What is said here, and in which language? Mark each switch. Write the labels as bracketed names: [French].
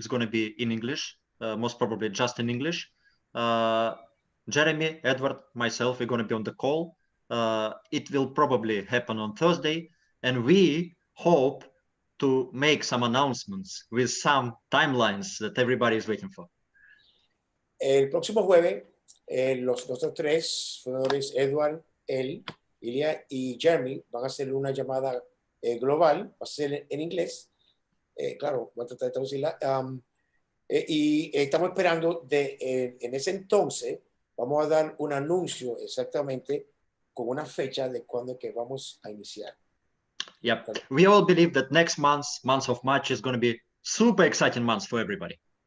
[English] It's going to be in English, most probably just in English. Jeremy, Edward, myself, we're going to be on the call. It will probably happen on Thursday, and we hope to make some announcements with some timelines that everybody is waiting for. [Spanish] El próximo jueves, nosotros tres fundadores, Edward, Ilya y Jeremy, van a hacer una llamada global, va a ser en inglés, claro, voy a tratar de traducirla, y estamos esperando en ese entonces, vamos a dar un anuncio exactamente con una fecha de cuándo que vamos a iniciar. [English] Yep. We all believe that next month of March, is going to be super exciting month for everybody.